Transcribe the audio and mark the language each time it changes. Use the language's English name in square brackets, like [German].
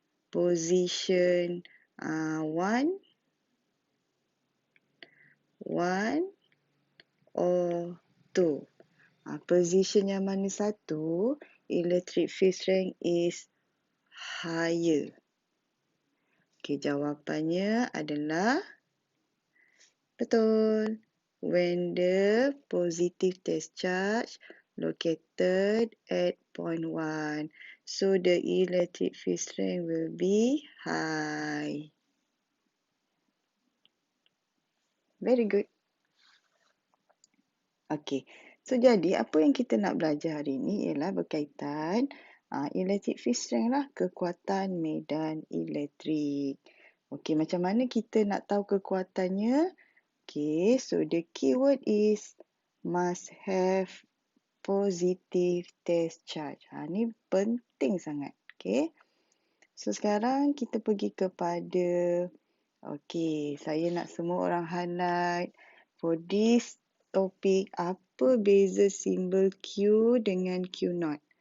[English] Position 1 or 2. Position [Malay] yang mana satu, [English] electric field strength is higher? [Malay] Okay, jawapannya adalah betul. [English] When the positive test charge located at point 1. So the electric field strength will be high. Very good. Okay, [Malay] So, jadi apa yang kita nak belajar hari ini ialah berkaitan electric field strength lah, kekuatan medan elektrik. Okey, macam mana kita nak tahu kekuatannya? [English] Okey, so the keyword is must have positive test charge. [Malay] Ni penting sangat. Okey. So, sekarang kita pergi kepada, okey, saya nak semua orang [English] highlight for this topic, [Malay] apa beza simbol Q dengan Q0.